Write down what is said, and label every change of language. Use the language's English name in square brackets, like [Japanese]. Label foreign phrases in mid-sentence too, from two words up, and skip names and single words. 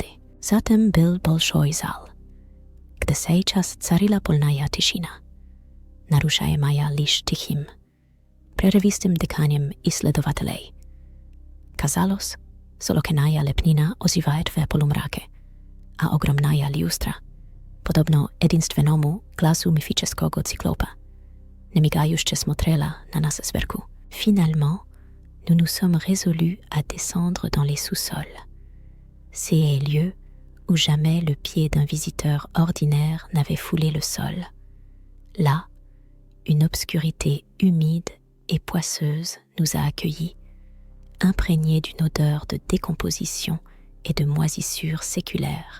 [Russian] Затем был большой зал, где сейчас царила полная тишина, нарушаемая лишь тихим, прерывистым дыханием исследователей. Казалось, солокяная лепнина озивает в полумраке, а огромная люстра, подобно единственному глазу мифического циклопа, немигающе смотрела на нас сверху. [French] Finalement, nous nous sommes résolus à descendre dans les sous-sols, ces lieux où jamais le pied d'un visiteur ordinaire n'avait foulé le sol. Là, une obscurité humide et poisseuse nous a accueillis, imprégnée d'une odeur de décomposition et de moisissure séculaire.